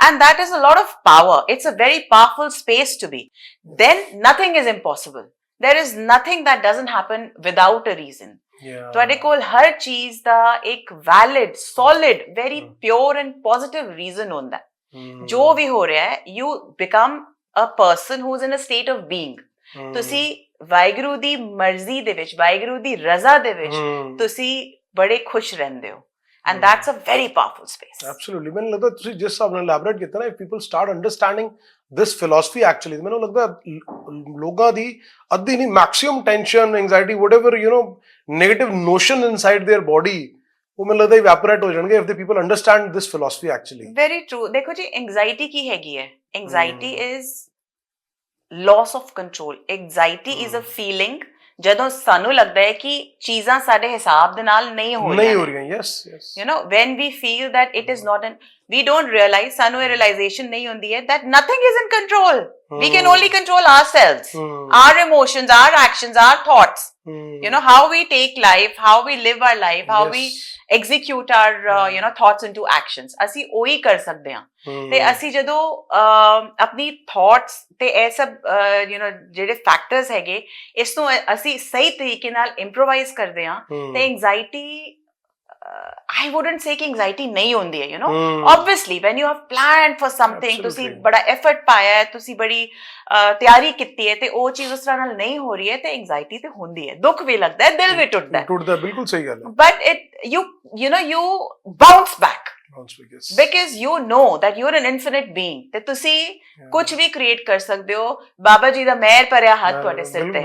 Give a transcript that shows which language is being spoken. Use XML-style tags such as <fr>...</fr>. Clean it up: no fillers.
<en>And that is a lot of power. It's a very powerful space to be. Then nothing is impossible. There is nothing that doesn't happen without a reason.</en> <pa>ਤੁਹਾਡੇ ਕੋਲ ਹਰ ਚੀਜ਼ ਦਾ ਇੱਕ valid, solid, very pure and positive reason ਹੁੰਦਾ ਹੈ. ਜੋ ਵੀ ਹੋ ਰਿਹਾ ਹੈ,</pa> <en>you become a person who is in a state of being.</en> <pa>ਤੁਸੀਂ ਵਾਹਿਗੁਰੂ ਦੀ ਮਰਜ਼ੀ ਦੇ ਵਿੱਚ, ਵਾਹਿਗੁਰੂ ਦੀ ਰਜ਼ਾ ਦੇ ਵਿੱਚ ਤੁਸੀਂ ਬੜੇ ਖੁਸ਼ ਰਹਿੰਦੇ ਹੋ.</pa> <en>And that's a very powerful space. Absolutely.</en> <pa>ਮੈਨੂੰ ਲੱਗਦਾ ਤੁਸੀਂ ਜਿਸ ਹਿਸਾਬ ਨਾਲ ਐਲੈਬੋਰੇਟ ਕੀਤਾ ਨਾ,</pa> <en>if people start understanding this philosophy actually,</en> <pa>ਮੈਨੂੰ ਲੱਗਦਾ ਲੋਕਾਂ ਦੀ ਅੱਧੀ ਨਹੀਂ, maximum tension, anxiety,</pa> <en>whatever negative notion inside their body,</en> <pa>ਉਹ ਮੈਨੂੰ ਲੱਗਦਾ evaporate ਹੋ ਜਾਣਗੇ</pa> <en>if the people understand this philosophy actually. Very true.</en> <pa>ਦੇਖੋ ਜੀ, anxiety ਕੀ ਹੈਗੀ ਹੈ?</pa> <en>Anxiety is loss of control. Anxiety is a feeling</en> <pa>ਜਦੋਂ ਸਾਨੂੰ ਲੱਗਦਾ ਹੈ ਕਿ ਚੀਜ਼ਾਂ ਸਾਡੇ ਹਿਸਾਬ ਦੇ ਨਾਲ ਨਹੀਂ ਹੋ ਰਹੀਆਂ.</pa> <en>Yes. When we feel that it is not we don't realize,</en> <pa>ਸਾਨੂੰ ਇਹ realization ਨਹੀਂ ਹੁੰਦੀ ਹੈ</pa> <en>that nothing is in control. We can only control ourselves, our emotions, our actions, our thoughts. How we take life, how we live our life, how we execute our thoughts into actions.</en> <pa>ਅਸੀਂ ਉਹੀ ਕਰ ਸਕਦੇ ਹਾਂ. ਤੇ ਅਸੀਂ ਜਦੋਂ ਆਪਣੀ thoughts ਤੇ ਇਹ ਸਭ ਜਿਹੜੇ ਫੈਕਟਰਸ ਹੈਗੇ, ਇਸ ਨੂੰ ਅਸੀਂ ਸਹੀ ਤਰੀਕੇ ਨਾਲ ਇੰਪਰੋਵਾਈਜ਼ ਕਰਦੇ ਹਾਂ ਤੇ ਐਂਜ਼ਾਈਟੀ</pa> <en>I wouldn't say</en> <hi>कि anxiety नहीं होती है,</hi> <en>you know. Obviously, when you have planned for something,</en> <pa>ਤੁਸੀਂ</pa> <hi>बड़ा effort पाया है,</hi> <pa>ਤੁਸੀਂ बड़ी ਤਿਆਰੀ ਕੀਤੀ ਹੈ ਤੇ ਉਹ ਚੀਜ਼ ਉਸ ਤਰ੍ਹਾਂ ਨਾਲ ਨਹੀਂ ਹੋ ਰਹੀ ਹੈ ਤੇ anxiety ਤੇ ਹੁੰਦੀ ਹੈ, ਦੁੱਖ ਵੀ ਲੱਗਦਾ ਹੈ, ਦਿਲ ਵੀ ਟੁੱਟਦਾ ਹੈ, ਬਿਲਕੁਲ ਸਹੀ ਗੱਲ ਹੈ।</pa> <en>But you bounce back because you know that you're an infinite being</en> <pa>ਤੇ ਤੁਸੀਂ ਕੁਝ ਵੀ ਕ੍ਰੀਏਟ ਕਰ ਸਕਦੇ ਹੋ, ਬਾਬਾ ਜੀ ਦਾ ਮਿਹਰ ਭਰਿਆ ਹੱਥ ਤੁਹਾਡੇ ਸਿਰ ਤੇ ਹੈ।</pa>